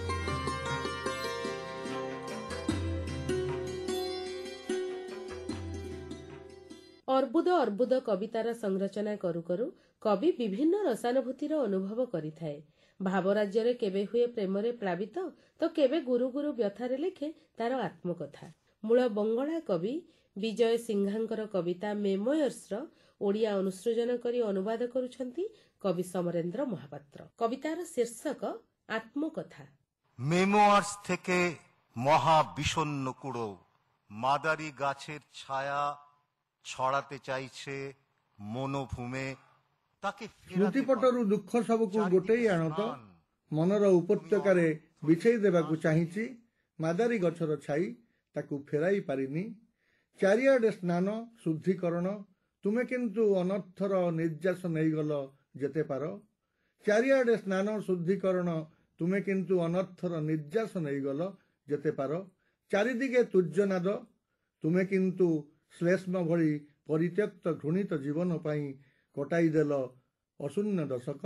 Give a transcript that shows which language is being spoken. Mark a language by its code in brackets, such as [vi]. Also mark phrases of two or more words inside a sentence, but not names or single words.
[or] ଅର୍ବୁଦ ଅର୍ବୁଦ କବିତାର ସଂରଚନା କରୁ କରୁ କବି ବିଭିନ୍ନ ରସାନୁଭୂତିର ଅନୁଭବ କରିଥାଏ। ଭାବରାଜ୍ୟ କେବେ ହୁଏ ପ୍ରେମରେ ପ୍ଲାବିତ ତୋ କେବେ ଗୁରୁ ଗୁରୁ ବ୍ୟଥାରେ ଲେଖେ ତାର ଆତ୍ମକଥା। ମୂଳ ବଙ୍ଗଳା କବି ବିଜୟ ସିଂହାଙ୍କର କବିତା ମେମୋୟର୍ସର ଓଡ଼ିଆ ଅନୁସୃଜନ କରି ଅନୁବାଦ କରୁଛନ୍ତି କବି ସମରେନ୍ଦ୍ର ମହାପାତ୍ର। କବିତାର ଶୀର୍ଷକ ଆତ୍ମକଥା। [bn] মেময়ার্স থেকে মহাবিষণ্ণ কুড়ো মাদারি গাছের ছায়া ছড়াতে চাইছে মনোভূমে তাকে [or] ସ୍ମୃତିପଟରୁ ଦୁଖ ସବୁକୁ ଗୋଟେଇ ଆଣ ତୋ ମନର ଉପତ୍ୟକାରେ ବିଛେଇ ଦେବାକୁ ଚାହିଛି। ମାଦାରୀ ଗଛର ଛାଇ ତାକୁ ଫେରାଇ ପାରିନି। ଚାରିଆଡ଼େ ସ୍ନାନ ଶୁଦ୍ଧିକରଣ ତୁମେ କିନ୍ତୁ ଅନର୍ଥର ନିର୍ଯାସ ନେଇଗଲ ଯେତେ ପାର। ଚାରିଆଡ଼େ ସ୍ନାନ ଶୁଦ୍ଧିକରଣ ତୁମେ କିନ୍ତୁ ଅନର୍ଥର ନିର୍ଯାସ ନେଇଗଲ ଯେତେ ପାର। ଚାରିଦିଗେ ତୁର୍ଯ୍ୟନାଦ ତୁମେ କିନ୍ତୁ ଶ୍ଲେଷ୍ମ ଭଳି ପରିତ୍ୟକ୍ତ ଘୃଣିତ ଜୀବନ ପାଇଁ କଟାଇଦେଲ ଅଶୂନ୍ୟ ଦଶକ।